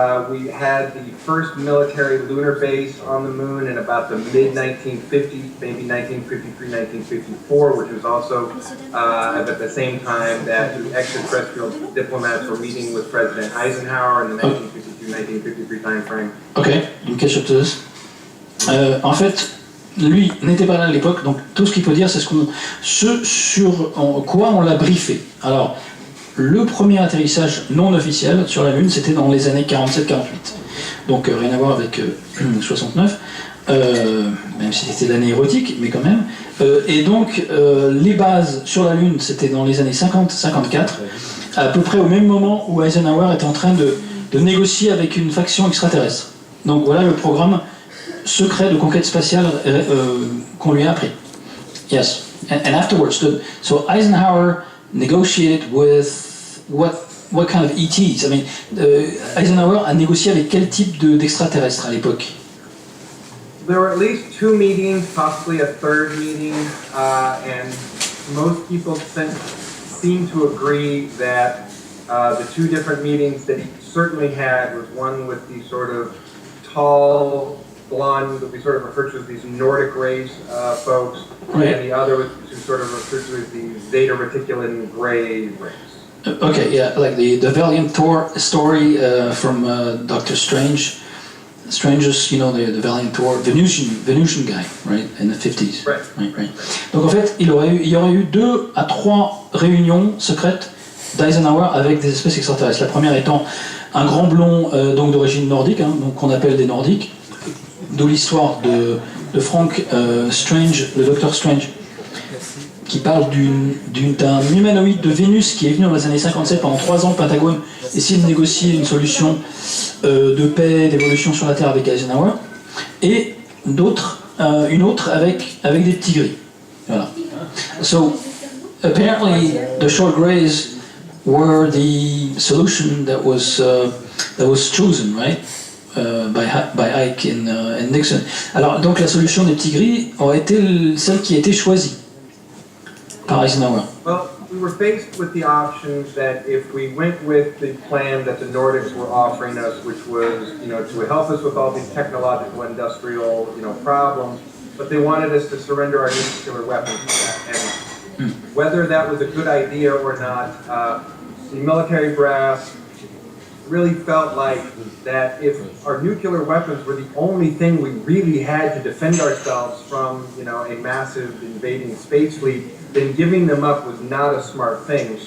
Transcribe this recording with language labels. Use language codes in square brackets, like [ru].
[en] We had the first military lunar base on the moon in about the mid-1950s, maybe 1953, 1954, which was also at the same time that the extraterrestrial diplomats were meeting with President Eisenhower in the 1952-1953 timeframe. [fr] Ok, une question de this. En fait, lui n'était pas là à l'époque, donc tout ce qu'il peut dire, c'est ce sur quoi on l'a briefé. Alors, le premier atterrissage non officiel sur la Lune, c'était dans les années 47-48. Donc rien à voir avec 69, même si c'était l'année érotique, mais quand même. Et donc les bases sur la Lune, c'était dans les années 50-54, à peu près au même moment où Eisenhower était en train de négocier avec une faction extraterrestre. Donc voilà le programme secret de conquête spatiale qu'on lui a appris. [en] Yes. And afterwards, so Eisenhower negotiated with what kind of ETs? I mean, [fr] Eisenhower a négocié avec quel type d'extraterrestre à l'époque? [en] There were at least 2 meetings, possibly a third meeting, and most people seem to agree that the 2 different meetings that he certainly had was one with the sort of tall, blonde, that we sort of refer to as these Nordic race folks, right. And the other was sort of referred to as the Zeta Reticulum gray race. Okay, yeah, like the Valiant Thor story from Doctor Strange. Strange's, you know, the Valiant Thor, Venusian guy, right, in the 50s. Right. Right. [fr] Donc en fait, il y aurait eu 2 à 3 réunions secrètes d'Eisenhower avec des espèces extraterrestres. La première étant un grand blond donc d'origine nordique, hein, donc qu'on appelle des Nordiques, d'où l'histoire de Frank Strange, le Docteur Strange, qui parle d'un humanoïde de Vénus qui est venu dans les années 57 pendant 3 ans au Pentagone essayer de négocier une solution de paix, d'évolution sur la Terre avec Eisenhower, et une autre avec des petits gris. Voilà. [en] So apparently the short grays were the solution that was chosen, right? By Ike and Nixon. [fr] Alors donc la solution des petits gris aurait été celle qui a été choisie par Eisenhower. [en] Well, we were faced with the option that if we went with the plan that the Nordics were offering us, which was, you know, to help us with all these technological, industrial, you know, problems, but they wanted us to surrender our nuclear weapons to that. And whether that was a good idea or not, the military brass really felt like that if our nuclear weapons were the only thing we really had to defend ourselves from, you know, a massive invading space fleet, then giving them up was not a smart thing.